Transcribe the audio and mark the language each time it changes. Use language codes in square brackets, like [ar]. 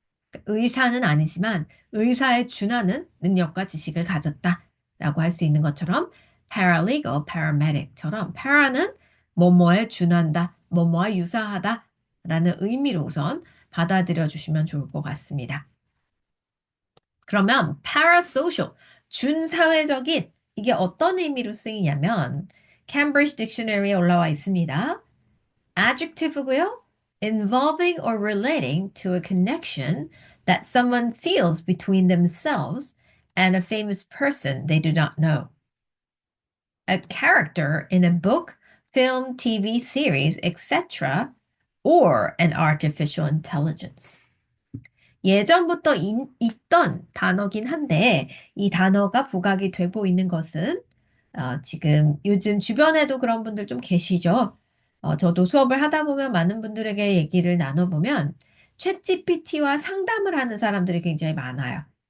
[ko] 그러니까 의사는 아니지만 의사에 준하는 능력과 지식을 가졌다라고 할 수 있는 것처럼 paralegal, paramedic처럼 para는 뭐뭐에 준한다, 뭐뭐와 유사하다라는 의미로 우선 받아들여 주시면 좋을 것 같습니다. 그러면 parasocial, 준사회적인 이게 어떤 의미로 쓰이냐면 Cambridge Dictionary에 올라와 있습니다. adjective고요. [en] involving or relating to a connection that someone feels between themselves and a famous person they do not know. A character in a book, film, TV series, etc. or an artificial intelligence. [ko] 예전부터 있던 단어긴 한데 이 단어가 부각이 되고 있는 것은 지금 요즘 주변에도 그런 분들 좀 계시죠? 저도 수업을 하다 보면 많은 분들에게 얘기를 나눠보면 챗GPT와 상담을 하는 사람들이 굉장히 많아요.